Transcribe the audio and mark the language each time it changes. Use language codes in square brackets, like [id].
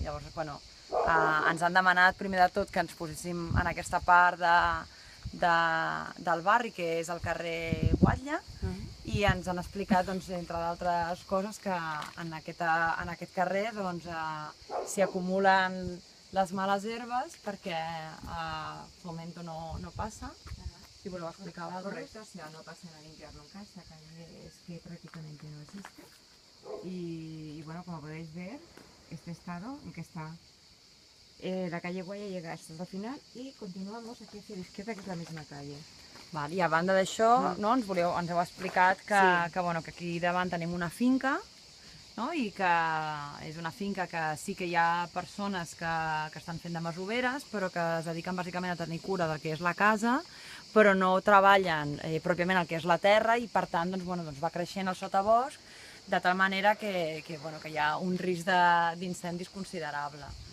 [ca] Llavors, ens han demanat primer de tot que ens poséssim en aquesta part del barri, que és el carrer Guatlla, i ens han explicat, entre d'altres coses, que en aquest carrer s'hi acumulen les males herbes perquè [es] Fomento no pasa. [ca] Si voleu explicar algo. [es] Correcto, o sea, no pasan a limpiar nunca, esta calle es que prácticamente no existe. Y bueno, como podéis ver, este estado en que está. La calle Guaya llega hasta el final y continuamos aquí hacia la izquierda, que es la misma calle. [ca] I a banda d'això, ens heu explicat que aquí davant tenim una finca, i que és una finca que sí que hi ha persones que estan fent de masoveres, però que es dediquen bàsicament a tenir cura del que és la casa, però no treballen pròpiament el que és la terra, i per tant va creixent el sotabosc, de tal manera que hi ha un risc d'incendis considerable.